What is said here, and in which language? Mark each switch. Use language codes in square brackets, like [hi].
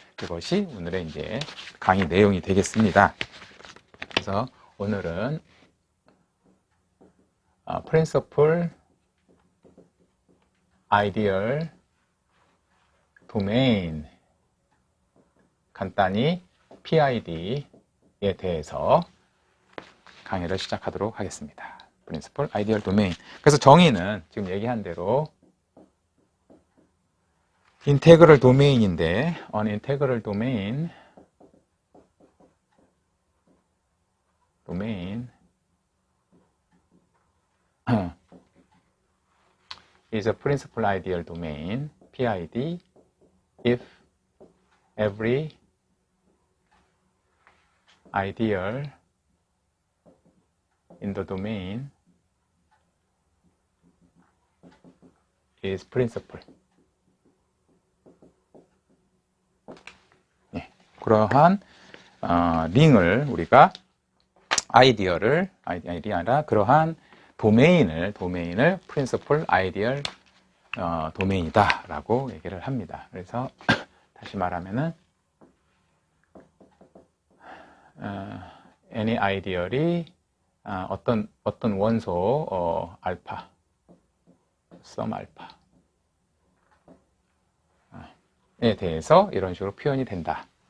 [ko] 그것이 오늘의 이제 강의 내용이 되겠습니다. 그래서 오늘은 프린서플 아이디얼 도메인, 간단히 PID에 대해서 강의를 시작하도록 하겠습니다. [en] Principal Ideal Domain. [ko] 그래서 정의는 지금 얘기한 대로 인테그럴 도메인인데, [en] an integral domain is a principal ideal domain, PID, if every ideal in the domain is principal. [ko] 네, 그러한 링을 우리가 아이디어를 아니라 그러한 도메인을 principal ideal 도메인이다라고 얘기를 합니다. 그래서 다시 말하면은 [en] any ideal [ko] 이 어떤 원소 알파, [en] some [ko] 알파에 대해서 이런 식으로 표현이 된다.